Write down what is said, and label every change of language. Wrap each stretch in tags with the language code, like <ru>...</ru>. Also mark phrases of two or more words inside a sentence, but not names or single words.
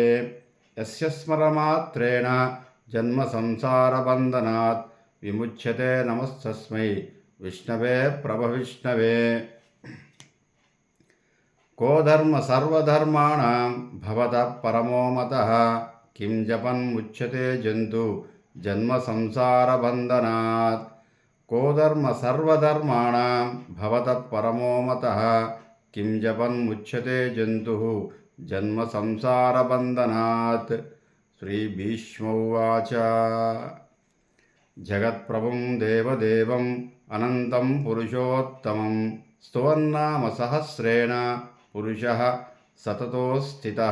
<sa>యస్య స్మరణమాత్రేణ జన్మ సంసారబంధనాత్ విముచ్యతే నమస్తస్మై విష్ణవే ప్రభు విష్ణవే. కో ధర్మ సర్వధర్మాణాం భవతః పరమో మతః కిం జపన్ ముచ్యతే జంతు జన్మ సంసారబంధనాత్. को धर्म सर्वधर्माणां भवतः परमो मतः किं जपन् मुच्यते जन्तुः జన్మ సంసారబంధనాత్. శ్రీభీష్మౌవాచ. జగత్ప్రభుం దేవదేవం అనంతం పురుషోత్తమం స్తువన్నామ సహస్రేణ పురుషః సతతో స్థితః.</sa>